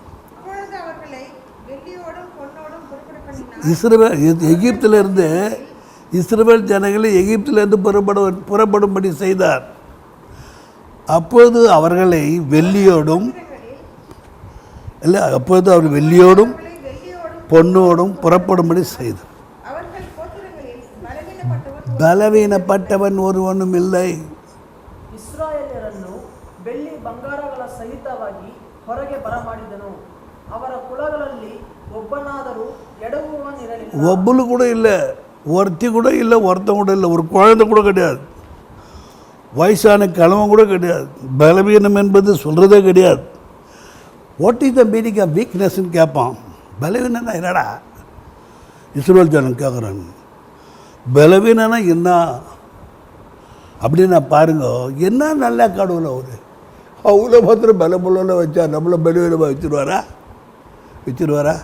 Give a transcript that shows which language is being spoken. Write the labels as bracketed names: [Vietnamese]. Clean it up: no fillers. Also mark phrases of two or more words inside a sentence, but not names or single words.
[Tamil] இஸ்ரவேல் எகிப்திலிருந்து இஸ்ரவேல் ஜனங்களை எகிப்திலிருந்து புறப்படும்படி செய்தார். அப்போது அவர்களை வெள்ளியோடும் அவர் வெள்ளியோடும் பொன்னோடும் புறப்படும்படி செய்தார். பலவீனப்பட்டவன் ஒருவனும் இல்லை. [Kannada] ಇಸ್ರಾಯೇಲರನ್ನು ಬೆಳ್ಳಿ ಬಂಗಾರಗಳ ಸಹಿತವಾಗಿ ಹೊರಗೆ ಬರಮಾಡಿದನು. ಅವರ ಕುಲಗಳಲ್ಲಿ ಒಬ್ಬನಾದರೂ ಎಡವುವನಿರಲಿಲ್ಲ. [Tamil] ஒಬ್ಬಲು கூட இல்லை, ஒருத்தி கூட இல்லை, ஒருத்தன் கூட இல்லை, ஒரு குழந்தை கூட கிடையாது, வயசான கிழவன் கூட கிடையாது. பலவீனம் என்பது சொல்கிறதே கிடையாது. [English] what is the meaning of weakness கேட்பான். [Tamil] பலவீனம்னா என்னடா இஸ்ரவேல் ஜனம் கேட்குறாங்க. பலவீனம்னா என்ன அப்படின்னு பாருங்க. என்ன நல்ல கடவுள் அவர். அவ்வளோ மாத்திரம் பலமுள்ள வச்சா நம்மளை பலவீனமாக வச்சுருவாரா?